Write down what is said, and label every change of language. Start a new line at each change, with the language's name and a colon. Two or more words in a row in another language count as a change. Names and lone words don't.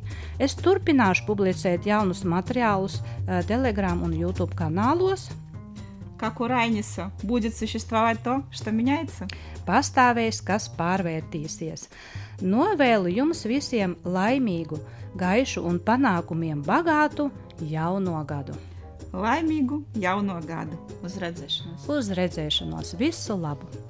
Latvian: Es turpināšu publicēt jaunus materiālus Telegram un YouTube kanālos.
Russian: Как у Райниса будет существовать то, что меняется?
Latvian: Pastāvēs, kas pārvērtīsies. Novēlu jums visiem laimīgu, gaišu un panākumiem bagātu jauno gadu. Laimīgu jauno gadu. Uz redzēšanos. Uz redzēšanos. Visu labu!